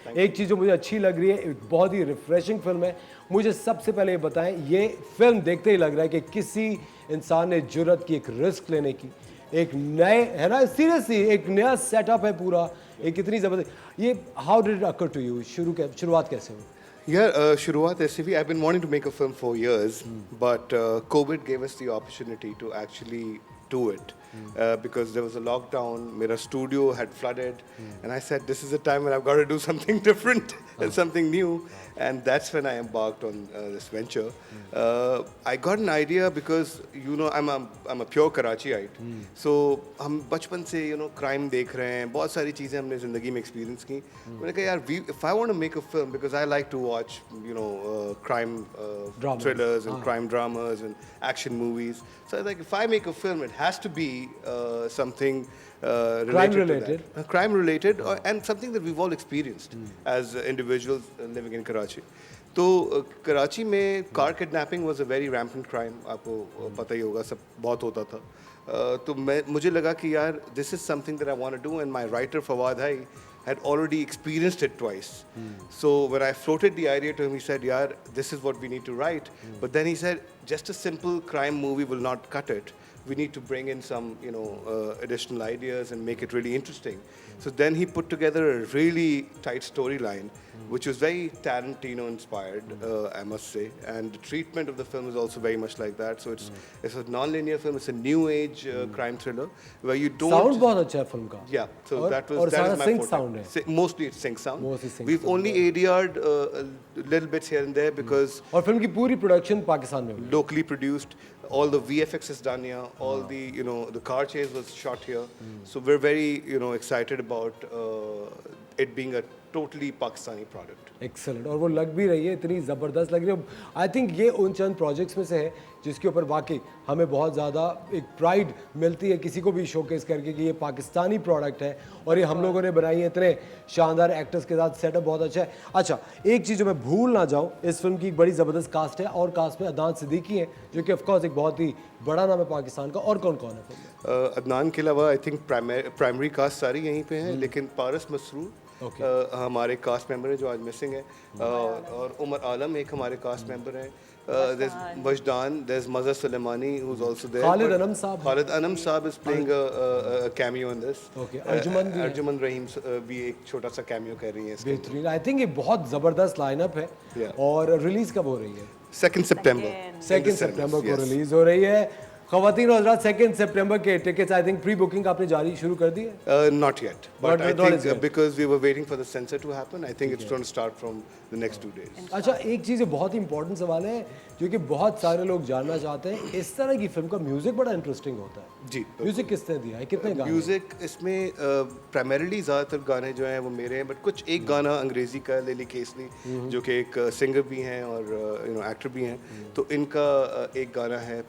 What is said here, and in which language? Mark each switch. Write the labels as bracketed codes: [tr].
[hi] एक चीज़ जो मुझे अच्छी लग रही है, एक बहुत ही रिफ्रेशिंग फिल्म है। मुझे सबसे पहले ये बताएं, ये फिल्म देखते ही लग रहा है कि किसी इंसान ने जुर्रत की एक रिस्क लेने की, एक नए है ना, सीरियसली एक नया सेटअप है पूरा, एक इतनी ज़बरदस्त। [en] ये how did it occur to you? [hi] शुरुआत कैसे हुई? यार शुरुआत ऐसे भी, [en] I been wanting to make a film for years, but Covid gave us the opportunity to actually do it. Because there was a lockdown, my studio had flooded, and I said, this is a time when I've got to do something different and something new, and that's when I embarked on this venture. I got an idea because, you know, I'm a pure Karachiite, so [hi] हम बचपन से, [en] you know, crime [hi] देख रहे हैं, बहुत सारी चीज़ें हमने ज़िंदगी में [en] experience की. [hi] मैंने कहा यार, [en] if I want to make a film, because I like to watch, you know, crime thrillers and crime dramas and action movies. So I was like, if I make a film, it has to be something related. Crime related, and something that we've all experienced as individuals living in Karachi. [hi] तो कराची में car kidnapping [en] was a very rampant crime, [hi] आपको पता ही होगा, सब बहुत होता था. तो मुझे लगा कि यार [en] This is something that I want to do, and my writer Fawad Hai had already experienced it twice. So when I floated the idea to him, he said, "Yaar, this is what we need to write." But then he said, just a simple crime movie will not cut it. We need to bring in some, you know, additional ideas and make it really interesting. So then he put together a really tight storyline, which was very Tarantino inspired, I must say. And the treatment of the film is also very much like that. So it's a non-linear film. It's a new age crime thriller where you don't. [hi] Sound बहुत अच्छा है film का. [en] Yeah. So that is my sync forte. [hi] sound है. [en] Mostly it's sync sound. We've sound, only ADR'd little bits here and there because. [hi] और film की पूरी production Pakistan में हुई. [en] Locally produced. All the VFX is done here. All the, you know, the car chase was shot here. So we're very, you know, excited about it being a totally Pakistani product. [hi] Excellent, और वो लग भी रही है, इतनी ज़बरदस्त लग रही है. [en] I think [hi] ये उन चंद प्रोजेक्ट्स में से है जिसके ऊपर वाकई हमें बहुत ज़्यादा एक प्राइड मिलती है किसी को भी शोकेस करके कि ये पाकिस्तानी प्रोडक्ट है और ये हम लोगों ने बनाई है. इतने शानदार एक्टर्स के साथ सेटअप बहुत अच्छा है. अच्छा, एक चीज़ जो मैं भूल ना जाऊँ, इस फिल्म की एक बड़ी ज़बरदस्त कास्ट है और कास्ट में अदनान सिद्दीकी है जो कि ऑफकोर्स एक बहुत ही बड़ा नाम है पाकिस्तान का. और कौन कौन है फिल्म में? अदनान के अलावा आई थिंक प्राइमरी कास्ट सारी यहीं पे हैं, लेकिन पारस मसरूर हमारे कास्ट मेंबर हैं जो आज मिसिंग है, और उमर आलम एक हमारे कास्ट मेंबर हैं. [en] There's Majdan, there's Mazhar Suleimani who's also there. Khalid Anam Saab is playing a cameo in this. Okay. [hi] Arjuman Rahim भी एक छोटा सा cameo कर रही हैं इसके. बेहतरीन. आई थिंक ये बहुत ज़बरदस्त लाइनअप है. और रिलीज़ कब हो रही है? 2 सितंबर को रिलीज़ हो रही है. ख़वातीन और हज़रात, 2 सितंबर के tickets I think pre booking आपने जारी शुरू कर दी है? [en] Not yet, but I think because we were waiting for the censor to happen, I think it's going to start from the next 2 days. [hi] अच्छा, एक चीज़ बहुत ही इंपॉर्टेंट सवाल है जो कि बहुत सारे लोग जानना चाहते हैं. इस तरह की फिल्म का म्यूजिक बड़ा इंटरेस्टिंग होता है. जी. म्यूजिक किसने दिया है, कितने गाने? म्यूजिक इसमें प्राइमरीली ज़्यादातर गाने जो हैं वो मेरे हैं, बट कुछ एक गाना अंग्रेज़ी का लिली केसली जो कि एक सिंगर भी हैं और यू नो एक्टर भी हैं, तो इनका एक गाना है.